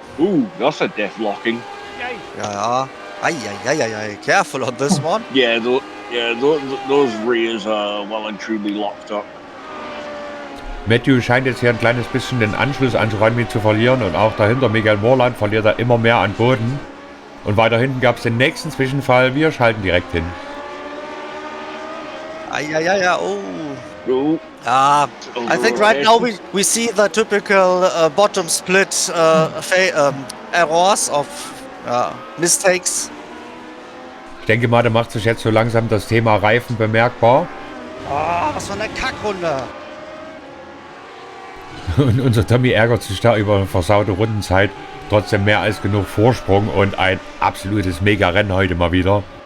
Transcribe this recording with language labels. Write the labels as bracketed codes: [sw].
[en] Ooh, that's a death locking. Ja. Ai. Careful on this one. Yeah, those rears are well and truly locked up. [de] Matthew scheint jetzt hier ein kleines bisschen den Anschluss an Juanmi zu verlieren und auch dahinter Miguel Morland verliert er immer mehr an Boden. Und weiter hinten gab es den nächsten Zwischenfall. Wir schalten direkt hin. Ai, oh. [en] No. I think right now we see the typical bottom split errors of mistakes. [de] Ich denke mal, da macht sich jetzt so langsam das Thema Reifen bemerkbar. Was für eine Kackrunde. Und unser Tommy ärgert sich da über eine versaute Rundenzeit. Trotzdem mehr als genug Vorsprung und ein absolutes Mega-Rennen heute mal wieder.